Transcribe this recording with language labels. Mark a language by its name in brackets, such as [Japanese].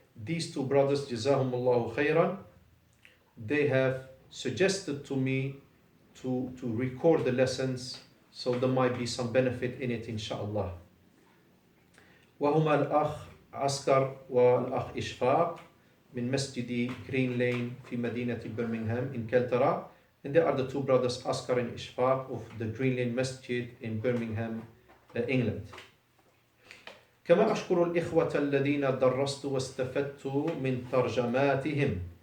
[English] These two brothers, Jazahumullahu khairan, they have suggested to me to record the lessons, so there might be some benefit in it, inshallah. [Arabic] وهما الأخ عسكر والأخ إشفاق من مسجد Green Lane في مدينة Birmingham in Keltara. [English] And they are the two brothers Askar and Ishfaq of the Green Lane Masjid in Birmingham, England. [Arabic] كما أشكر الإخوة الذين درست واستفدت من ترجماتهم.